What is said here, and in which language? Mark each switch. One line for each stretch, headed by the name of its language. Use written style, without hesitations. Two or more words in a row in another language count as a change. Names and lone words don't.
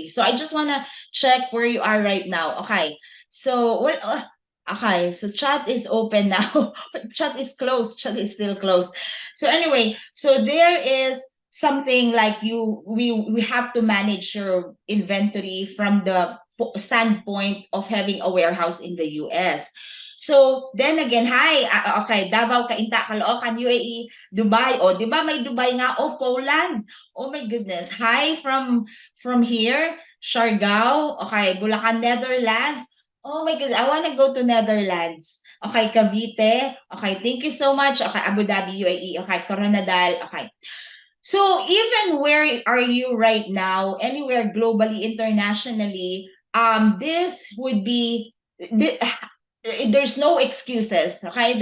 English: So I just want to check where you are right now. Okay, so okay, so chat is open now. Chat is closed, chat is still closed. So anyway, so there is something like we have to manage your inventory from the standpoint of having a warehouse in the US. So, then again, hi, okay, Davao, Cainta, Caloocan, UAE, Dubai.
Filipino: O, di ba may Dubai nga? O,
English: Poland. Oh my goodness. Hi from here, Siargao. Okay, Bulacan, Netherlands. Oh my goodness, I want to go to Netherlands. Okay, Cavite. Okay, thank you so much. Okay, Abu Dhabi, UAE. Okay, Coronadal. Okay. So even where are you right now, anywhere globally, internationally, this would be there's no excuses, okay?